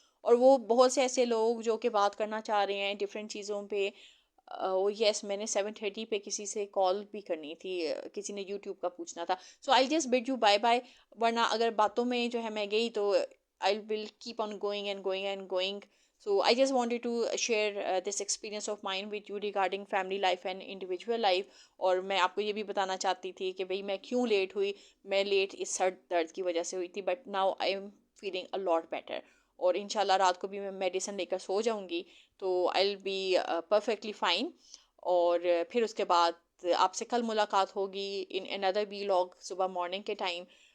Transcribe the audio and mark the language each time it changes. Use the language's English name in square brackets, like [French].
[Urdu] اور وہ بہت سے ایسے لوگ جو کہ بات کرنا چاہ رہے ہیں ڈفرینٹ چیزوں پہ, یس میں نے 7:30 پہ کسی سے کال بھی کرنی تھی, کسی نے یوٹیوب کا پوچھنا تھا. [English] so I just bid you bye bye, [Urdu] ورنہ اگر باتوں میں جو ہے میں گئی تو [English] I will keep on going and going and going. So I just wanted to share this experience of mine with you regarding family life and individual life. [Urdu] اور میں آپ کو یہ بھی بتانا چاہتی تھی کہ بھئی میں کیوں لیٹ ہوئی. میں لیٹ اس سر درد کی وجہ سے ہوئی تھی, [English] But now I am feeling a lot better. [Urdu] اور انشاءاللہ رات کو بھی میں میڈیسن لے کر سو جاؤں گی تو [English] I will be perfectly fine. [Urdu] اور پھر اس کے بعد آپ سے کل ملاقات ہوگی [English] in another vlog [Urdu] صبح مارننگ کے ٹائم.